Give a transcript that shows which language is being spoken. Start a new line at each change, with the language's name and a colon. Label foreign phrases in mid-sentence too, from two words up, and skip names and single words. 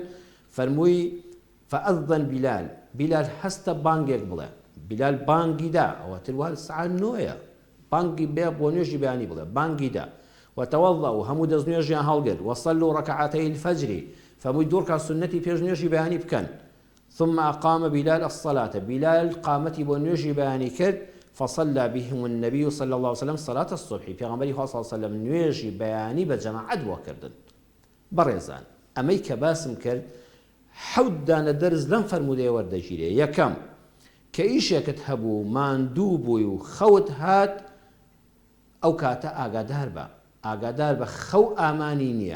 Central Kurdish: فەرمووی فەئەذن بیلال هەستە بانگێک بڵێ. بیلال بانگی دا، ئەوەتر وال سعات 9ە، بانگی بێ بۆ نوێژی بەیانی بڵێ، بانگی دا. وتەوەضەوا، هەموو دەست نوێژیان هەڵگرت،
Arabic: وەصەلوا ڕەکعەتەی الفەجر،
Central Kurdish: فەرمووی دوو ڕەکعەت سونەتی پێش نوێژی بەیانی بکەن.
Arabic: ثم أقام بلال الصلاة،
Central Kurdish: بلال قامەتی بۆ نوێژی بەیانی کرد،
Arabic: فصلى بهم النبي صلى الله عليه وسلم صلاة الصبح،
Central Kurdish: پێغەمبەری خوا
Arabic: صلی الله عليه وسلم
Central Kurdish: نوێژی بەیانی بە جەماعەت بۆ کردن. بەڕێزان ئەمەی کە باسم کرد حەوت دانە دەرز لەم فەرمودەیە وەردەگیرێ. یەکەم کە ئیشێکت هەبوو ماندوو بووی و خەوت هات، ئەو کاتە ئاگادار بە خەو ئامانی نییە.